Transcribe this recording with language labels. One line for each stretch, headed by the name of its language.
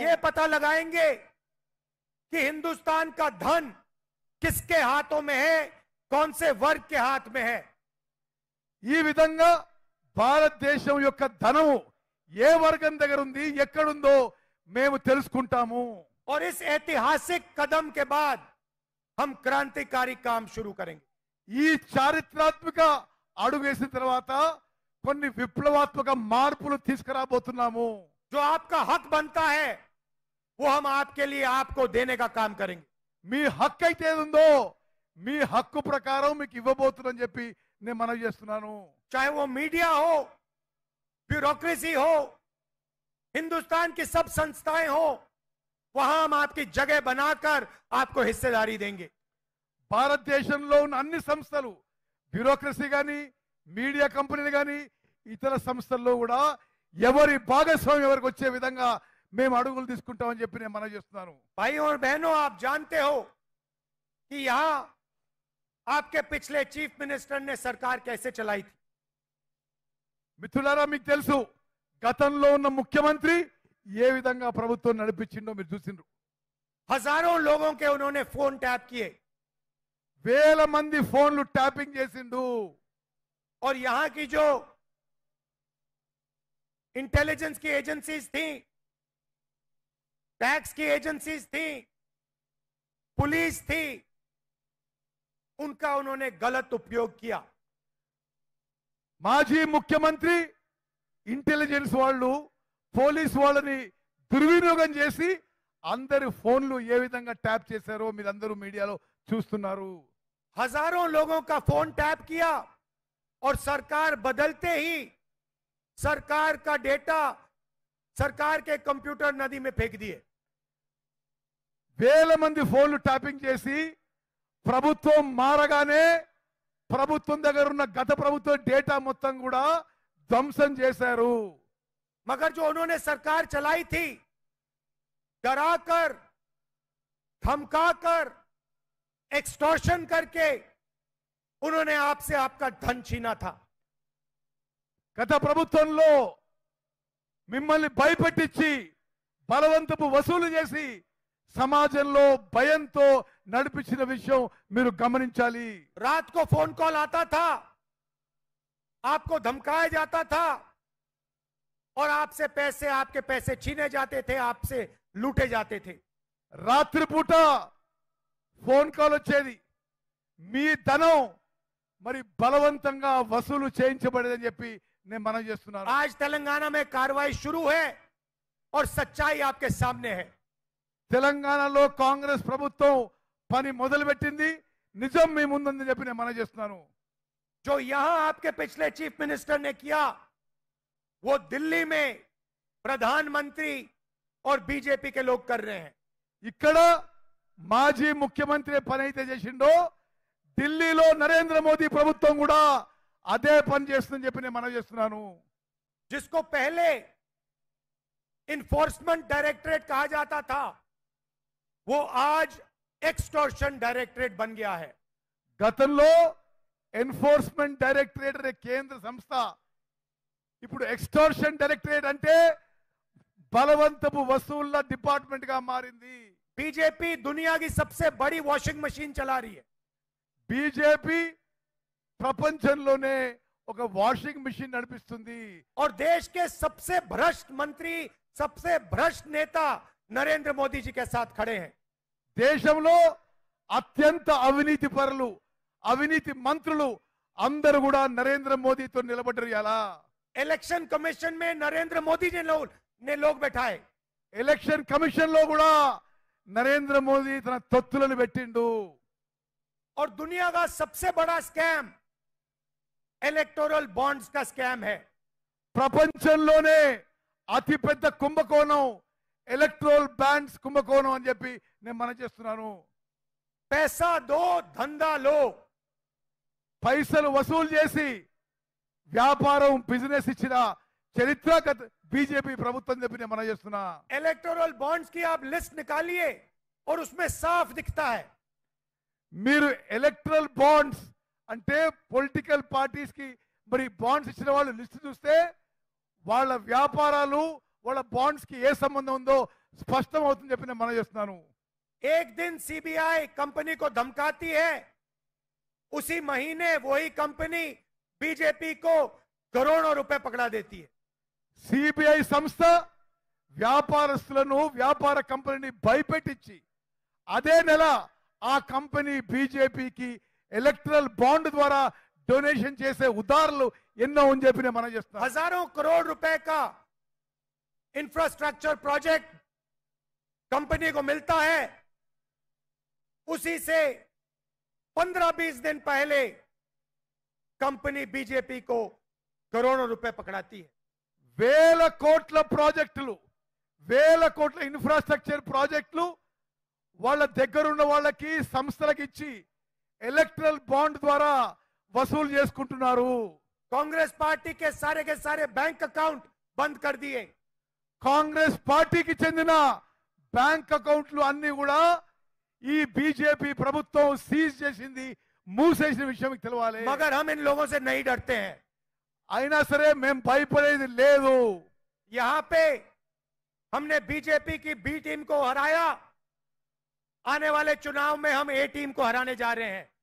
Hindi: ये पता लगाएंगे कि हिंदुस्तान का धन किसके हाथों में है, कौन से वर्ग के हाथ में है.
Telugu: ఈ విధంగా భారతదేశం యొక్క ధనం ఏ వర్గం దగ్గర ఉంది, ఎక్కడుందో మేము తెలుసుకుంటాము.
Hindi: और इस ऐतिहासिक कदम के बाद हम क्रांतिकारी काम शुरू करेंगे.
Telugu: ఈ చారిత్రాత్మక అడుగు వేసిన తర్వాత కొన్ని విప్లవాత్మక మార్పులు తీసుకురాబోతున్నాము.
Hindi: जो आपका हक बनता है वो हम आपके लिए आपको देने का काम करेंगे.
Telugu: మీ హక్కు అయితే ఏది ఉందో మీ హక్కు ప్రకారం మీకు ఇవ్వబోతుందని చెప్పి నేను మనవి చేస్తున్నాను.
Hindi: चाहे वो मीडिया हो, ब्यूरोक्रेसी हो, हिंदुस्तान की सब संस्थाएं हो, वहां हम आपकी जगह बनाकर आपको हिस्सेदारी देंगे.
Telugu: భారతదేశంలో ఉన్న అన్ని సంస్థలు, బ్యూరోక్రసీ కానీ, మీడియా కంపెనీలు కానీ, ఇతర సంస్థల్లో కూడా ఎవరి భాగస్వామ్యం ఎవరికి వచ్చే విధంగా మేము అడుగులు తీసుకుంటామని చెప్పి నేను మనవి చేస్తున్నాను.
Hindi: भाई और बहनों, आप जानते हो कि यहां आपके पिछले चीफ मिनिस्टर ने सरकार कैसे चलाई थी.
Telugu: మిత్రులారా, మీకు తెలుసు గతంలో ఉన్న ముఖ్యమంత్రి ఏ విధంగా ప్రభుత్వం నడిపించిందో మీరు చూసిండ్రు.
Hindi: हजारों लोगों के उन्होंने फोन टैप किए
Telugu: వేల మంది ఫోన్లు ట్యాపింగ్ చేసిండు.
Hindi: और यहां की जो इंटेलिजेंस की एजेंसीज थी, टैक्स की एजेंसीज थी, पुलिस थी, उनका उन्होंने गलत उपयोग किया.
Telugu: మాజీ ముఖ్యమంత్రి ఇంటెలిజెన్స్ వాళ్ళు పోలీస్ వాళ్ళని దుర్వినియోగం చేసి అందరి ఫోన్లు ఏ విధంగా ట్యాప్ చేశారో మీరందరూ మీడియాలో చూస్తున్నారు.
Hindi: हजारों लोगों का फोन टैप किया और सरकार बदलते ही सरकार का डेटा सरकार के कंप्यूटर नदी में फेंक दिए.
Telugu: వేల మంది ఫోన్లు ట్యాపింగ్ చేసి ప్రభుత్వం మారగానే ప్రభుత్వం దగ్గర ఉన్న గత ప్రభుత్వ డేటా మొత్తం కూడా ధ్వంసం చేశారు.
Hindi: मगर जो उन्होंने सरकार चलाई थी, डराकर, धमकाकर, एक्सटॉर्शन करके उन्होंने आपसे आपका धन छीना था.
Telugu: గత ప్రభుత్వంలో మిమ్మల్ని భయపెట్టించి బలవంతపు వసూలు చేసి సమాజంలో భయంతో నడిపించిన విషయం మీరు గమనించాలి.
Hindi: रात को फोन कॉल आता था, आपको धमकाया जाता था और आपसे पैसे, आपके पैसे छीने जाते थे, आपसे लूटे जाते थे.
Telugu: రాత్రిపూట ఫోన్ కాల్ వచ్చేది, మీ ధనం మరి బలవంతంగా వసూలు చేయించబడేదని చెప్పి నేను మనం చేస్తున్నాను.
Hindi: आज तेलंगाना में कार्रवाई शुरू है और सच्चाई आपके सामने है.
Telugu: తెలంగాణలో కాంగ్రెస్ ప్రభుత్వం పని మొదలుపెట్టింది, నిజం మీ ముందుందని చెప్పి నేను మనం చేస్తున్నాను.
Hindi: जो यहां आपके पिछले चीफ मिनिस्टर ने किया, वो दिल्ली में प्रधानमंत्री और बीजेपी के लोग कर रहे हैं.
Telugu: ఇక్కడ మాజీ ముఖ్యమంత్రి పని అయితే చేసిండో ఢిల్లీలో నరేంద్ర మోదీ ప్రభుత్వం కూడా అదే పని చేస్తుందని చెప్పి నేను మనం చేస్తున్నాను.
Hindi: जिसको पहले इन्फोर्समेंट डायरेक्टरेट कहा जाता था, वो आज एक्सटॉर्शन डायरेक्टरेट बन गया है.
Telugu: గతంలో ఎన్ఫోర్స్మెంట్ డైరెక్టరేట్ అనే కేంద్ర సంస్థ ఇప్పుడు ఎక్స్టోర్షన్ డైరెక్టరేట్ అంటే బలవంతపు వసూళ్ల డిపార్ట్మెంట్ గా మారింది.
Hindi: बीजेपी दुनिया की सबसे बड़ी वॉशिंग मशीन चला रही है.
Telugu: బీజేపీ ప్రపంచంలోనే ఒక వాషింగ్ మిషన్ నడిపిస్తుంది.
Hindi: और देश के सबसे भ्रष्ट मंत्री, सबसे भ्रष्ट नेता नरेंद्र मोदी जी के साथ खड़े हैं.
Telugu: దేశంలో అత్యంత అవినీతి పరులు, అవినీతి మంత్రులు అందరూ కూడా నరేంద్ర మోదీతో నిలబడ్డారు. ఎలా
Hindi: इलेक्शन कमीशन में नरेंद्र मोदी ने लोग बैठाए.
Telugu: ఎలక్షన్ కమిషన్ లో కూడా నరేంద్ర మోదీ తన తొత్తులను పెట్టిండు.
Hindi: और दुनिया का सबसे बड़ा स्कैम इलेक्टोरल बॉन्ड्स का स्कैम है.
Telugu: ప్రపంచంలోనే అతిపెద్ద కుంభకోణం ఎలక్ట్రోల్ బాండ్స్ కుంభకోణం అని చెప్పి నేను మనం చేస్తున్నాను.
Hindi: पैसा दो, धंधा लो.
Telugu: పైసలు వసూలు చేసి వ్యాపారం బిజినెస్ ఇచ్చిన చరిత్ర బీజేపీ ప్రభుత్వం చెప్పి నేను మనం చేస్తున్నా.
Hindi: इलेक्टोरल बॉन्ड्स की आप लिस्ट निकालिए और उसमें साफ दिखता है.
Telugu: మీరు ఎలక్ట్రల్ బాండ్స్ అంటే పొలిటికల్ పార్టీస్ కి మరి బాండ్స్ ఇచ్చిన వాళ్ళు లిస్ట్ చూస్తే వాళ్ళ వ్యాపారాలు వాళ్ళ బాండ్స్ కి ఏ సంబంధం ఉందో స్పష్టం అవుతుంది చెప్పి నేను మనం చేస్తున్నాను.
Hindi: एक दिन सीबीआई कंपनी को धमकाती है, उसी महीने वही कंपनी बीजेपी को करोड़ों रुपए पकड़ा देती है.
Telugu: సిబిఐ సంస్థ వ్యాపారస్తులను వ్యాపార కంపెనీని భయపెట్టించి అదే నెల ఆ కంపెనీ బీజేపీకి ఎలక్ట్రల్ బాండ్ ద్వారా డొనేషన్ చేసే ఉదాహరణలు ఎన్నో అని చెప్పి నేను మనం చేస్తాను.
Hindi: हजारों करोड़ रुपए का इंफ्रास्ट्रक्चर प्रोजेक्ट कंपनी को मिलता है, उसी से 15-20 दिन पहले कंपनी बीजेपी को करोड़ों रुपए पकड़ाती है.
Telugu: వేల కోట్ల ప్రాజెక్టులు, వేల కోట్ల ఇన్ఫ్రాస్ట్రక్చర్ ప్రాజెక్టులు వాళ్ళ దగ్గరున్న వాళ్ళకి సంస్థలకు ఇచ్చి ఎలక్ట్రల్ బాండ్ ద్వారా వసూలు చేసుకుంటున్నారు.
Hindi: कांग्रेस पार्टी के सारे बैंक अकाउंट बंद कर दिए.
Telugu: కాంగ్రెస్ పార్టీకి చెందిన బ్యాంక్ అకౌంట్లు అన్ని కూడా ఈ బీజేపీ ప్రభుత్వం సీజ్ చేసింది, మూసేసిన విషయం మీకు తెలవాలి.
Hindi: मगर हम इन लोगों से नहीं डरते हैं.
Telugu: అయినా సరే మేము భయపడేది లేదు.
Hindi: यहां पे हमने बीजेपी की बी टीम को हराया, आने वाले चुनाव में हम ए टीम को हराने जा रहे हैं.